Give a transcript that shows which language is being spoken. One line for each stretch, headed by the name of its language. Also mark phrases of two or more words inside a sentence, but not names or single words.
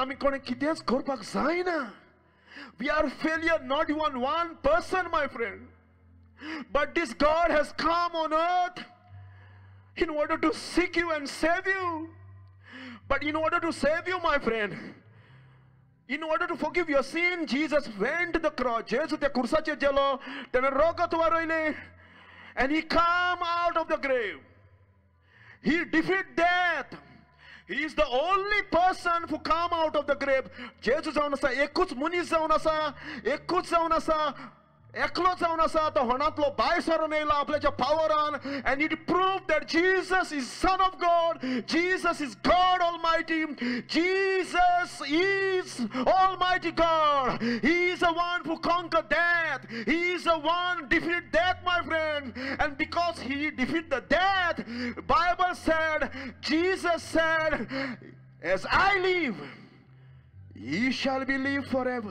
English: We are failure, not even one person, my friend. But this God has come on earth in order to seek you and save you. But in order to save you, my friend, In order to forgive your sin, Jesus went to the cross.
Konkani: Jesus त्या खुर्साचेर गेलो, त्याने रगत वारयलें,
English: and he came out of the grave. He defeated death. He is the only person who come out of the grave.
Konkani: Jesus जावन आसा, एकूच मनीस जावन आसा, एकूच जावन आसा, एकलो जावन आसा, तो होणांतलो भायर सरून येयला आपल्याच्या पावरान,
English: and it proved that Jesus is Son of God, Jesus is God Almighty, Jesus is Almighty God. He is the one who conquered death. He is the one who defeated death, my friend. And because he defeated the death, Bible said, Jesus said, as I live, ye shall be live forever.